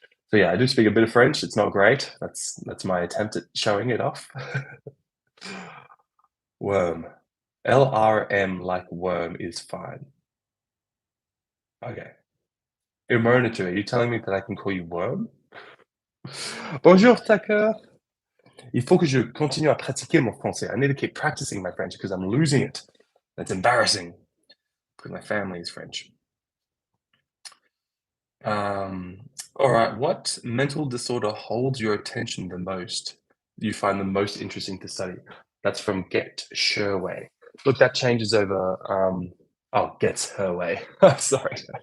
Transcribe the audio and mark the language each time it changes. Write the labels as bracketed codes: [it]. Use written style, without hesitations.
[en] So yeah, I do speak a bit of French. It's not great. That's my attempt at showing it off. Worm. LRM like worm is fine. Okay. Immerniture, are you telling me that I can call you worm? [fr] Bonjour, Tucker. Il faut que je continue à pratiquer mon français. [en] I need to keep practicing my French because I'm losing it. That's embarrassing because my family is French. All right. What mental disorder holds your attention the most? You find the most interesting to study? That's from Get Sherway. Look, that changes over. Gets her way. Sorry.